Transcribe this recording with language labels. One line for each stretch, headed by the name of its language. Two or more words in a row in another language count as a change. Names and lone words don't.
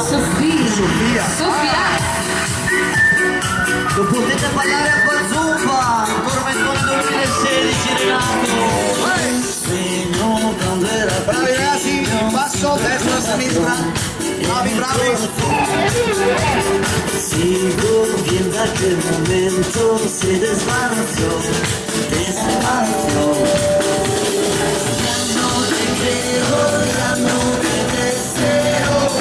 Italian: Sofia. Non potete ballare a Bazzupa, Tormentone 2016 Renato. bravi ragazzi, basso, destra, sinistra, bravi.
Spanish: Sigo viendo aquel momento, se desvaneció. Ya no te creo, ya no te deseo.